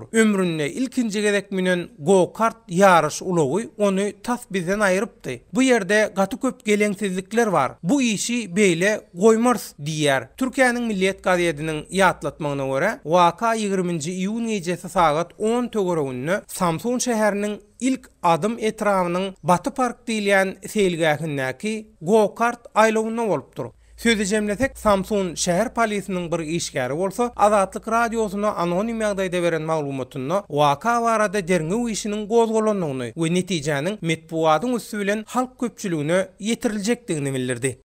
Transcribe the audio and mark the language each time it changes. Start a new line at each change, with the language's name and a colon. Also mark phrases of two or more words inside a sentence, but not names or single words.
Turkmen: Ömründe ilkinji gezek menen go-kart ýarış ulagy ony tas bizden aýrypdy. Bu ýerde gaty köp geleňsizlikler bar. Bu işi beýle goýmars diýär. Türkiýanyň Milliýet gazetiniň ýatlatmagyna görä waka 20-nji iýun gecesi sagat 10 töwereginde Samsun şäheriniň ilk adım etrafynyň Batı Park diýilen selgähindäki go-kart aýlawyna bolupdyr. Sözü jemlesek Samsun şäher polisiniň bir işgäri bolsa, Azatlyk radiosyna anonim ýagdaýda beren maglumatyny waka barada derňew işiniň gozgolandygyny we netijäniň metbuatyň üstü bilen halk köpçüligine ýetiriljekdigini bildirdi.